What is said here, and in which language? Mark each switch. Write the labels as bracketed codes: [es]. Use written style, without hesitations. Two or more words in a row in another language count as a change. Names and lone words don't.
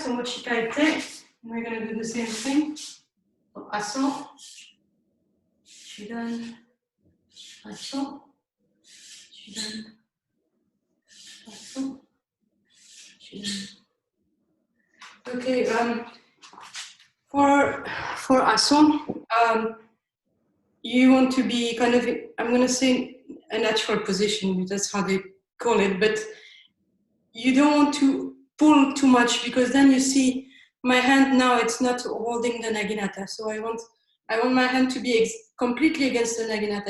[en] So mochikaite, we're going to do the same thing. [ja] So aso, chudan, aso, chudan, aso, chudan. [en] Okay, for aso, you want to be kind of, I'm going to say a natural position, that's how they call it, but you don't want to pull too much because then you see my hand now, it's not holding the naginata. So I want my hand to be completely against the naginata.